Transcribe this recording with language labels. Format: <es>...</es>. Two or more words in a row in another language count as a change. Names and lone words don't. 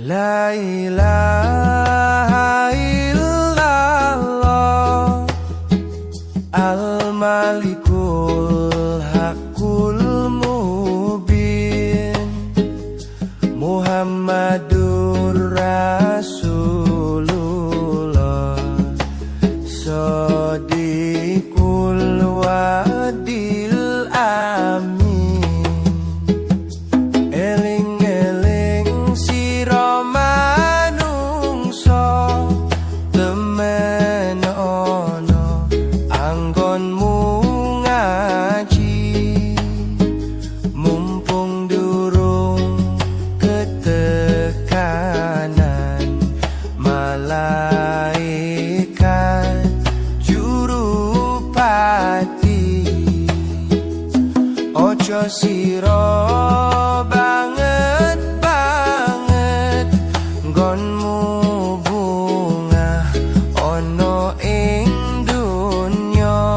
<ar>إله إلا الله الملك الحق المبين محمد رسول الله صادق الوعد الأمين</ar> <jv>Eling-eling sira manungsa temen ana anggonmu ngaji mumpung durung ketekanan malaikat jurupati ojo sira banget nggonmu bungah ana ing dunya</jv>